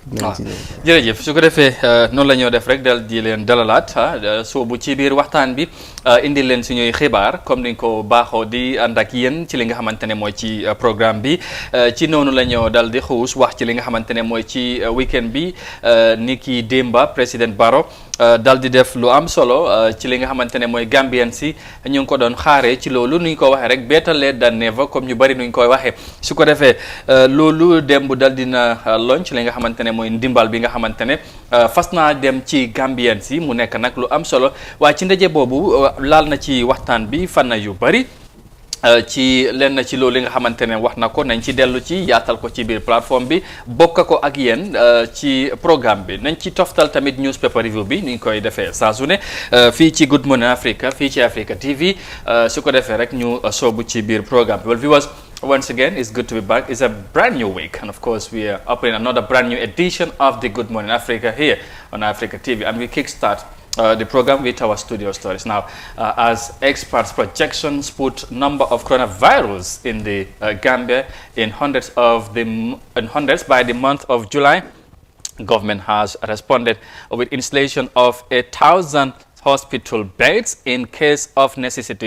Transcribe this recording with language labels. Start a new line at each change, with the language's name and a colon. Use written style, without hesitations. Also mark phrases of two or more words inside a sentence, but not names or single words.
Wolof: jërëjëf su ko defee noonu la ñoo def rek dal di leen dalalaat soobu ci biir waxtaan bi indi leen suñuy xibaar comme ni ko baaxoo di ànd ak yéen ci li nga xamante ne mooy ci programme bi ci noonu la ñoo dal di xuus wax ci li nga xamante ne mooy ci weekend bi ni ki démba président Barrow dal di def lu am solo ci li nga xamante ne mooy Gambien si ñu ngi ko doon xaaree ci loolu nu ñu ko waxee rek
English: better late than never
Wolof: comme ñu bari nu ñu koy waxee su ko defee loolu démb dal dina launch li nga xamante ne mooy ndimbal bi nga xamante ne fas naa dem ci Gambien si mu nekk nag lu am solo waaye ci ndaje boobu laal na ci waxtaan bi fànn yu bari ci lenn ci loolu li nga xamante ne wax na ko nañ ci dellu ci yaatal ko ci biir plateforme bi bokk ko ak yéen ci programme bi nañ ci toftal tamit
English: newspaper review
Wolof: bi ni ñu koy defee saa su ne fii ci Good Morning Africa fii ci Africa TV su ko defee rek ñu soobu ci biir programme bi wala viewers
English: Once again, it's good to be back. It's a brand new week, and of course, we are opening another brand new edition of the Good Morning Africa here on Africa TV, and we kickstart the program with our studio stories. Now, as experts' projections put number of coronavirus in the Gambia in hundreds by the month of July, government has responded with installation of 1,000 hospital beds in case of necessity.